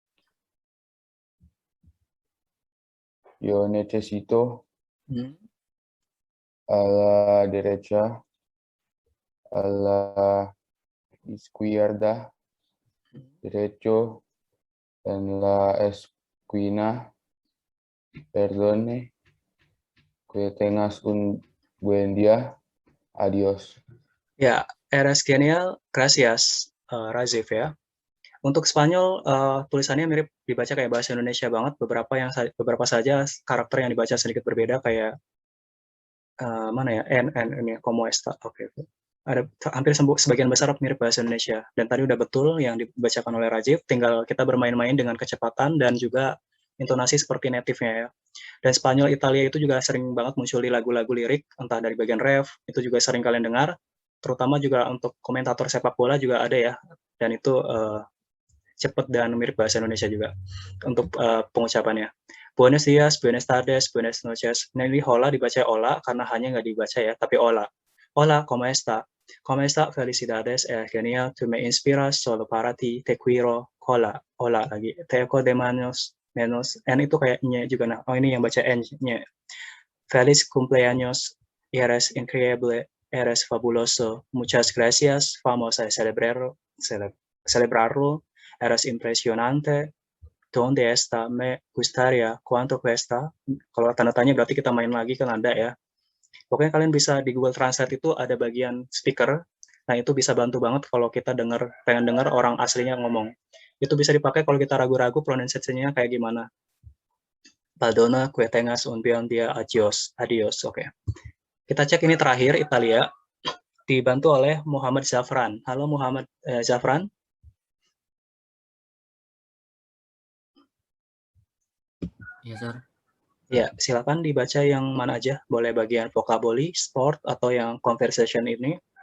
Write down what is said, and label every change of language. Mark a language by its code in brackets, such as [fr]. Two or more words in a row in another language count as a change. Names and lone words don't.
[es] Yo necesito a la derecha, a la izquierda, derecho, en la esquina. Perdone, que tengas un buen día. Adiós. Ya, eres genial, gracias, [id] Razif ya. Untuk Spanyol, tulisannya mirip dibaca kayak bahasa Indonesia banget. Beberapa saja karakter yang dibaca sedikit berbeda kayak mana ya, n ini [es] como esta. [id] Oke. Ada hampir sebagian besar mirip bahasa Indonesia. Dan tadi udah betul yang dibacakan oleh Razif. Tinggal kita bermain-main dengan kecepatan dan juga intonasi seperti native-nya ya. Dan Spanyol Italia itu juga sering banget muncul di lagu-lagu lirik, entah dari bagian ref, itu juga sering kalian dengar. Terutama juga untuk komentator sepak bola juga ada ya. Dan itu cepat dan mirip bahasa Indonesia juga untuk pengucapannya. [es] Buenos días, buenas tardes, buenas noches. [id] Nah, ini hola dibaca hola karena hanya nggak dibaca ya, tapi hola. [es] Hola, ¿cómo está? ¿Cómo está? Felicidades, genial. Tú me inspiras, solo para ti, te quiero. Hola, hola lagi. Te echo de menos. [id] N itu kayak nye juga. Nah, oh ini yang baca N, nye. [es] Feliz cumpleaños, eres increíble, eres fabuloso. Muchas gracias, vamos a celebrarlo. Eres impresionante. ¿Dónde está? Me gustaría. ¿Cuánto cuesta? [id] Kalau tanda tanya berarti kita main lagi kan ada ya. Pokoknya kalian bisa di Google Translate itu ada bagian speaker. Nah, itu bisa bantu banget kalau kita pengen dengar orang aslinya ngomong. Itu bisa dipakai kalau kita ragu-ragu pronunciation-nya kayak gimana. [es] Perdona, que tengas un buen día. Adios. [id] Oke. Kita cek ini terakhir, Italia. Dibantu oleh Muhammad Zafran. Halo Muhammad Zafran. Ya, Sir. Ya, silakan dibaca yang mana aja. Boleh bagian vocabulary, sport, atau yang conversation ini.